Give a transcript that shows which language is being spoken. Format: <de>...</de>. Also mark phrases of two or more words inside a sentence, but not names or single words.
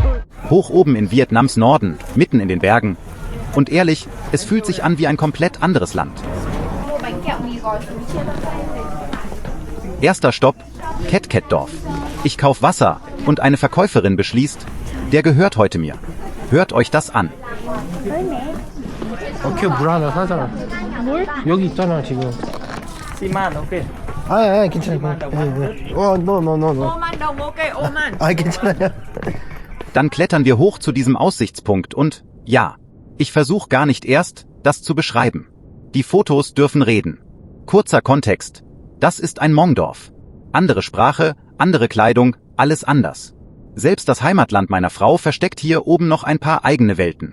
<de>Hoch oben in Vietnams Norden, mitten in den Bergen. Und ehrlich, es fühlt sich an wie ein komplett anderes Land. Erster Stopp, Ket Ket Dorf. Ich kauf Wasser und eine Verkäuferin beschließt, der gehört heute mir. Hört euch das an.</de> <ko>오케이 물 하나 사잖아. 물? 여기 있잖아 지금. Siman, okay. 아, 괜찮아. no. 아, 괜찮아요.</ko> <de>Dann klettern wir hoch zu diesem Aussichtspunkt und, ja, ich versuche gar nicht erst, das zu beschreiben. Die Fotos dürfen reden. Kurzer Kontext. Das ist ein Hmong-Dorf. Andere Sprache, andere Kleidung, alles anders. Selbst das Heimatland meiner Frau versteckt hier oben noch ein paar eigene Welten.</de>